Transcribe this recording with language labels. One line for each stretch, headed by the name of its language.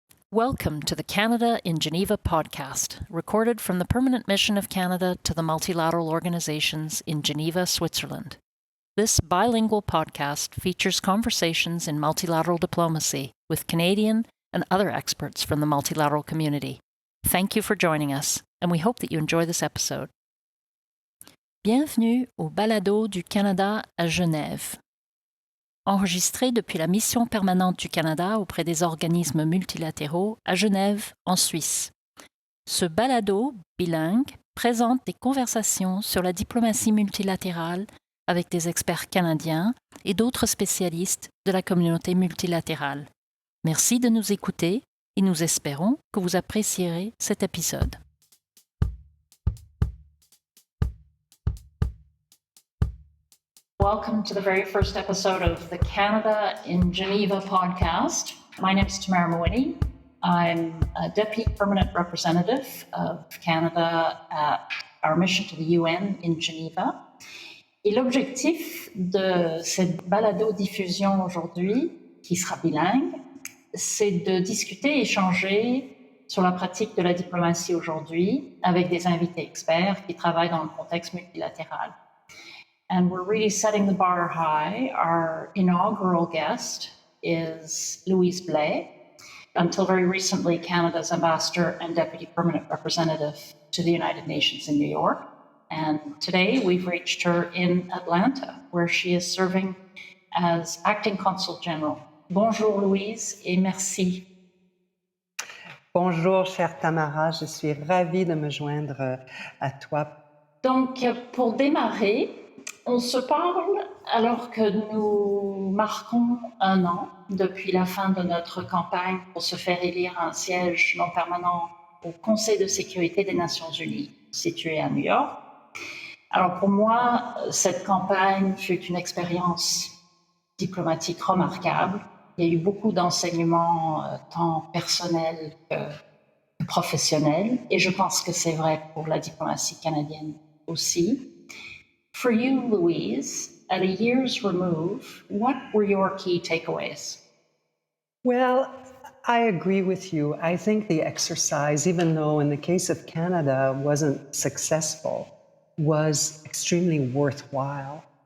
English: Welcome to the Canada in Geneva podcast, recorded from the Permanent Mission of Canada to the multilateral organizations in Geneva, Switzerland. This bilingual podcast features conversations in multilateral diplomacy with Canadian and other experts from the multilateral community. Thank you for joining us, and we hope that you enjoy this episode.
French: Bienvenue au Balado du Canada à Genève. Enregistré depuis la mission permanente du Canada auprès des organismes multilatéraux à Genève, en Suisse. Ce balado bilingue présente des conversations sur la diplomatie multilatérale avec des experts canadiens et d'autres spécialistes de la communauté multilatérale. Merci de nous écouter et nous espérons que vous apprécierez cet épisode.
English: Welcome to the very first episode of the Canada in Geneva podcast. My name is Tamara Mawhinney. I'm a Deputy Permanent Representative of Canada at our mission to the UN in Geneva.
French: Et l'objectif de cette balado-diffusion aujourd'hui, qui sera bilingue, c'est de discuter et échanger sur la pratique de la diplomatie aujourd'hui avec des invités experts qui travaillent dans le contexte multilatéral.
English: And we're really setting the bar high. Our inaugural guest is Louise Blais, until very recently Canada's ambassador and deputy permanent representative to the United Nations in New York. And today we've reached her in Atlanta, where she is serving as acting consul general.
French: Bonjour Louise et merci. Bonjour chère Tamara, je suis ravie de me joindre à toi. Donc pour démarrer, on se parle alors que nous marquons 1 an depuis la fin de notre campagne pour se faire élire un siège non permanent au Conseil de sécurité des Nations Unies, situé à New York. Alors pour moi, cette campagne fut une expérience diplomatique remarquable. Il y a eu beaucoup d'enseignements tant personnels que professionnels, et je pense que c'est vrai pour la diplomatie canadienne aussi.
English: For you, Louise, at a year's remove, what were your key takeaways? Well, I agree with you. I think the exercise, even though in the case of Canada wasn't successful, was extremely worthwhile.